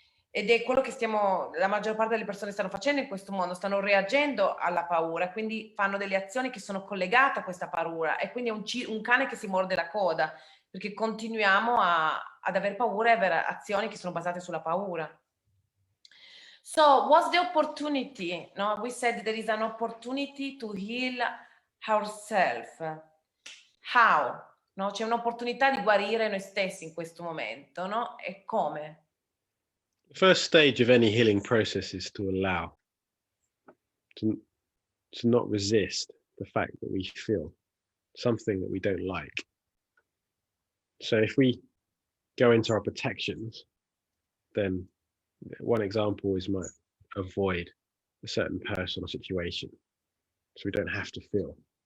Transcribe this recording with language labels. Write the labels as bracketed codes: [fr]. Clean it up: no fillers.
[it] Ed è quello che la maggior parte delle persone stanno facendo in questo mondo, stanno reagendo alla paura, quindi fanno delle azioni che sono collegate a questa paura, e quindi è un cane che si morde la coda, perché continuiamo ad aver paura e avere azioni che sono basate sulla paura. [en] So what's the opportunity? No, we said there is an opportunity to heal ourselves. How? No? [it] C'è un'opportunità di guarire noi stessi in questo momento, no? E come? [en] The first stage of any healing process is to allow, to not resist the fact that we feel something that we don't like. So if we go into our protections, then one example is might avoid a certain person or situation so we don't have to feel.